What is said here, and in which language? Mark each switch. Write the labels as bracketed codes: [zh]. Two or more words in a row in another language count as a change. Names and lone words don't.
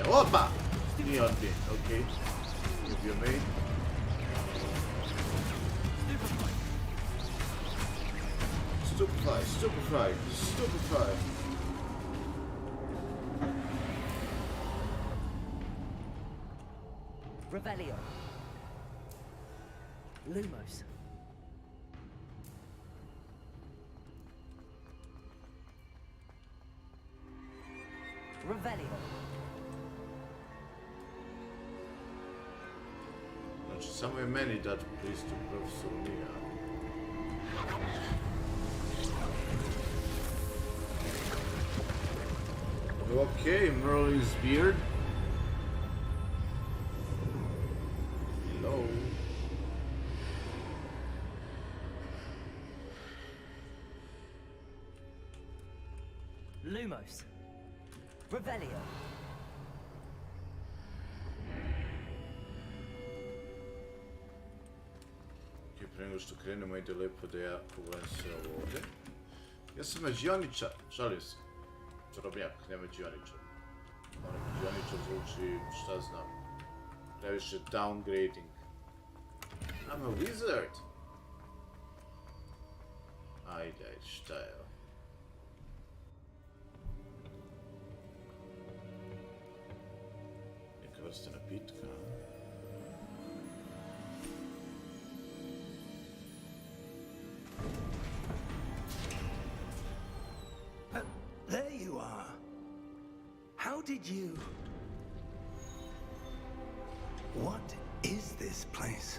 [sr] Opa! Nije odbijen, okej. Nije bio main. Stupefy, stupefy, stupefy. Revelio. Lumos. Revelio. Znači, samo je meni dat pristup profesoru Nija. [en] Okay, Merlin's beard. Hello. [sr] Lumos. Revelio. Ok, pre nego što krenemo, ide lepo da ja pogledam sve ovo ovdje. Ja sam mađioničar, šalio se. Čarobnjak, ne mađioničar. Ono, mađioničar zvuči, šta znam, previše downgrading. [en] I'm a wizard! [sr] Ajde, šta je ovo? Neka vrsta napitka, a? [en] There you are. How did you... What is this place?